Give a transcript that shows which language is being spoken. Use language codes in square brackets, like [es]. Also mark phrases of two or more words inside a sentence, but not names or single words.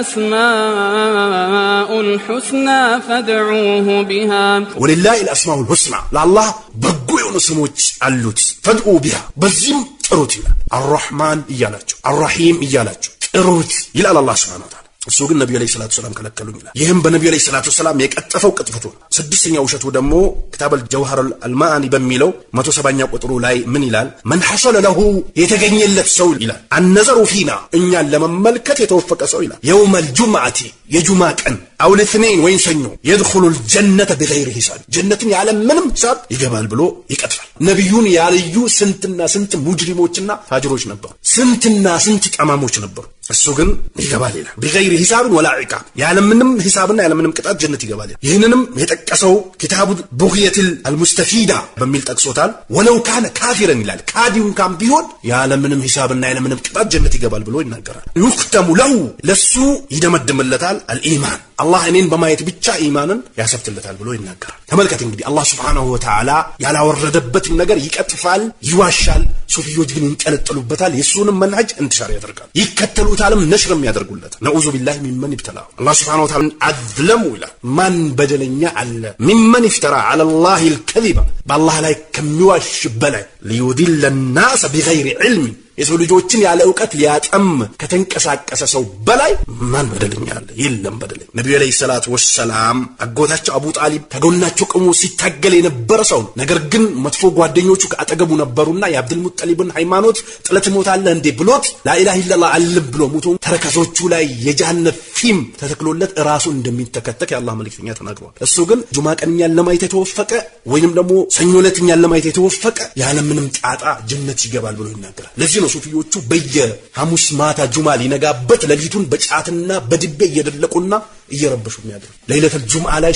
[ar] الأسماء الحسنى فادعوه بها ولله الأسماء الحسنى [am] ለአላህ በጎ የሆኑ ስሞች አሉት [ar] فادعوا بها [am] በዚህም ጥሩት ይላል አርራህማን ይያላችሁ አርራሂም ይያላችሁ ጥሩት ይላል አላህ [ar] سبحانه وتعالى [am] እሱ ግን ነብዩ [ar] عليه الصلاة [am] ሰላም ከለከሉኝ ይላል ይሄም በነብዩ [ar] عليه الصلاة السلام [am] የቀጠፈው ቅጥፈቱ ስድስተኛው ውሸቱ ደግሞ ኪታበል ጀውሃሩል አልማኒ በሚለው 170ኛ ቁጥሩ ላይ ምን ይላል [ar] من حصل [am] له የተገኘለት ሰው ይላል [ar] النظر فينا [am] እኛን ለመመልከት የተወፈቀ ሰው ይላል [ar] يوم الجمعه [am] የጁማ ቀን [ar] أو الاثنين [am] ወይን ሰኞ [ar] يدخل الجنه بغير حساب [am] ጀነትን ያለ ምንም ሂሳብ ይገባል ብሎ ይቀጥፋል ነብዩን ያልዩ ስንትና ስንት ሙጅሪሞችና ፋጅሮች ነበሩ ስንትና ስንት ጠማሞች ነበሩ እሱ ግን ይገባል ይላል [ar] بغير حساب ولا عقاب [am] ያለ ምንም ሂሳብና ያለ ምንም ቅጣት ጀነት ይገባል ይሄንንም የጠቀሰው ኪታቡ ቡግየቱል አልሙስተፊዳ በሚል ጠቅሶታል [ar] ولو كان كافرا [am] ይላል ካዲውን ካም ቢሆን ያለ ምንም ሂሳብና ያለ ምንም ቅጣት ጀነት ይገባል ብሎ ይናገራል [ar] يختم له [am] ለሱ ይደመድምለታል الإيمان አላህ እኔን በማየት ብቻ ኢማንን ያሰፍትለታል ብሎ ይናገራል ተመልከት እንግዲህ አላህ [ar] سبحانه و [am] Ta'ala ያላወረደበት ነገር ይቀጥፋል ይዋሻል ሱፊዮች ግን እንጠለጥሉበታል የሱንም መንሃጅ እንተሻር ያደርጋል ይከተሉታልም ነሽርም ያደርጉለት [ar] نعوذ بالله ممن [am] ይብተላው አላህ [ar] سبحانه وتعالى [am] አድለሙ ይላል ማን በደለኛ አለ [ar] ممن افترى على الله الكذب [am] በአላህ ላይ ከሚዋሽ በላይ [ar] ليضل الناس بغير علم [am] የሰው ልጆችን ያለ ዕውቀት ሊያጠም ከተንቀሳቀሰ ሰው በላይ ማን በደለኛ አለ የለም በደለኛ ነብዩ [ar] عليه الصلاة والسلام [am] አጎታቸው አቡ ጣሊብ ከጎናቸው ቆሞ ሲታገል የነበረ ሰው ነገር ግን መጥፎ ጓደኞቹ ከአጠገቡ ነበሩና የአብዱል ሙጠሊብን ሃይማኖት ጥለት ሞታለ እንዴ ብሎት [ar] لا إله إلا الله [am] አልብ ብሎ ሞቶ ተረከዞቹ ላይ የጀሃነም ፊም ተተክሎለት ራሱ እንደሚተከተክ የአላህ መልእክተኛ ተናግሯል እሱ ግን ጁማ ቀንኛን ለማየት የተወፈቀ ወይንም ደግሞ ሰኞ ዕለትኛን ለማየት የተወፈቀ ያለ ምንም ጣጣ ጀነት ይገባል ብሎ ይናገራል ለዚህ ነው ሱፊዮቹ በየሐሙስ ማታ ጁማ ሊነጋበት ለሊቱን በጫትና በድቤ እየደለቁና እየረበሹ የሚያድሩ [ar] ليلة الجمعة [am] ላይ